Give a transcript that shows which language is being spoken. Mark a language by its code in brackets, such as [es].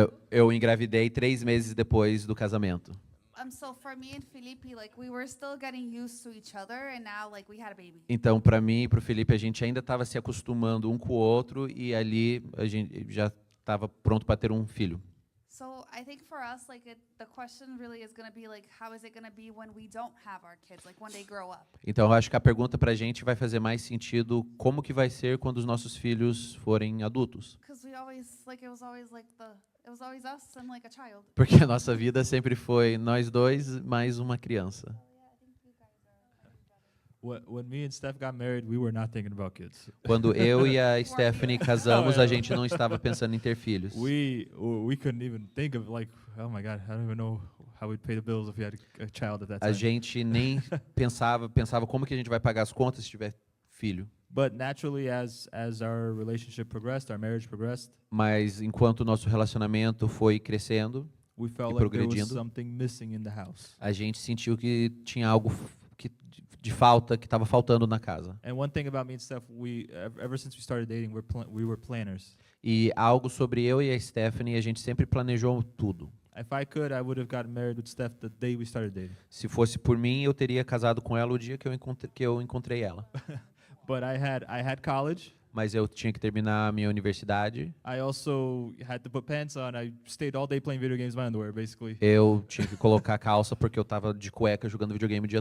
[pt] Eu engravidei 3 meses depois do casamento. [en] So for me and Felipe, like we were still getting used to each other, and now like we had a baby. [pt] Então, para mim e para o Felipe, a gente ainda estava se acostumando um com o outro e ali a gente já estava pronto para ter um filho. [en] So I think for us, like the question really is going to be like, how is it going to be when we don't have our kids, like when they grow up? [pt] Então, eu acho que a pergunta para a gente vai fazer mais sentido como que vai ser quando os nossos filhos forem adultos. [en] Because we always like it was always us and like a child. [pt] Porque a nossa vida sempre foi nós dois mais uma criança. [en] When me and Steph got married, we were not thinking about kids. [pt] Quando eu e a Stephanie casamos, a gente não estava pensando em ter filhos. [en] We couldn't even think of like, oh my God, I don't even know how we'd pay the bills if we had a child at that [pt] A [en] time. [pt] gente nem pensava como que a gente vai pagar as contas se tiver filho. [en] But naturally, as our relationship progressed, our marriage progressed, [pt] Mas enquanto o nosso relacionamento foi crescendo [en] we felt [pt] e [en] like there was [pt] progredindo, [en] something missing in the house. [pt] a gente sentiu que tinha algo de falta, que estava faltando na casa. [en] And one thing about me and Steph, ever since we started dating, we were planners. [pt] E algo sobre eu e a Stephanie, a gente sempre planejou tudo. [en] If I could, I would have gotten married with Steph the day we started dating. [pt] Se fosse por mim, eu teria casado com ela o dia que eu encontrei ela. [en] But I had college. [pt] Mas eu tinha que terminar a minha universidade. [en] I also had to put pants on. I stayed all day playing video games in my underwear, basically. [pt] Eu tinha que colocar calça porque eu estava de cueca jogando videogame o dia